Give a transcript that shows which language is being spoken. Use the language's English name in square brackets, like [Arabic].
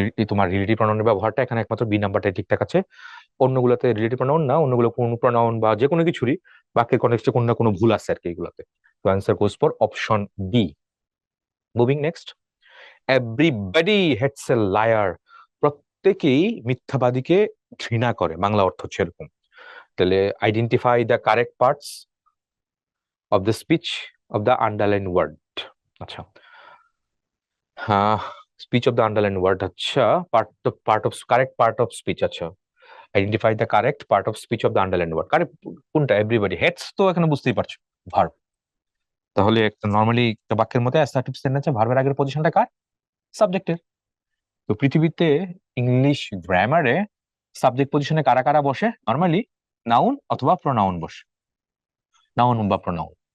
[Bangla] তোমার রিলেটিভ প্রনাউনের ব্যবহারটা এখানে একমাত্র বি নাম্বারটা ঠিকঠাক আছে, অন্যগুলোতে রিলেটিভ প্রনাউন না, অন্যগুলো কোন প্রনাউন বা যে কোনো কিছুরই বাক্যের কনটেক্সটে কোনো না কোনো ভুল আছে আর কি এগুলোতে। তো answer goes for option D. Moving next, [English] everybody hates a liar, [Bangla] প্রত্যেকেই মিথ্যাবাদীকে ঘৃণা করে, বাংলা অর্থ হচ্ছে এরকম। [English] তাহলে identify the correct parts of the speech of the underlined word, আচ্ছা, হ্যাঁ, speech of the underlined word, আচ্ছা, part of correct part of speech, আচ্ছা, identify the correct part of speech of the underlined word, correct কোনটা? [Bangla] everybody hates, তো এখানে বুঝতেই পারছো verb. তাহলে একটা নরমালি একটা বাক্যের মধ্যে অ্যাসার্টিভ সেন্টেন্সে ভার্বের আগের পজিশনটা কার? সাবজেক্টের। তো পৃথিবীতে ইংলিশ গ্রামারে সাবজেক্ট পজিশনে কারা কারা বসে? নরমালি নাউন অথবা প্রোনাউন বসে, নাউন বা প্রোনাউন।